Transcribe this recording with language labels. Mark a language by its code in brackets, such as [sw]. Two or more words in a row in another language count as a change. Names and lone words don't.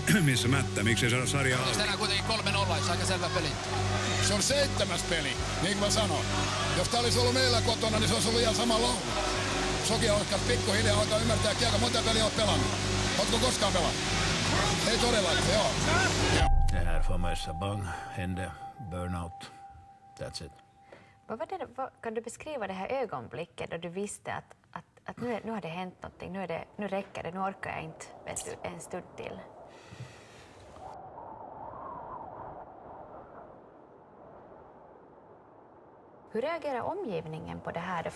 [fi] Missä Mättä? Miksi ei saada sarjaa auki? Tänään kuitenkin 3-0, aika selvä peli. Se on 7. peli, niin kuin mä sanoin. Jos tää olisi ollut meillä kotona, niin se olisi ollut ihan sama laulu. Soki alkaa pikkuhiljaa alkaa ymmärtää kieltä. Monta peliä oot pelannut? Ootko koskaan pelannut? Ei todellakin, joo. [sv] Det här famösa bang, hände, burnout. [en] That's it. [sv] Kan du beskriva det här ögonblicket då du visste att nu har det hänt någonting, nu räcker det, nu orkar jag inte en stund till? Hur reagerar omgivningen på det här då?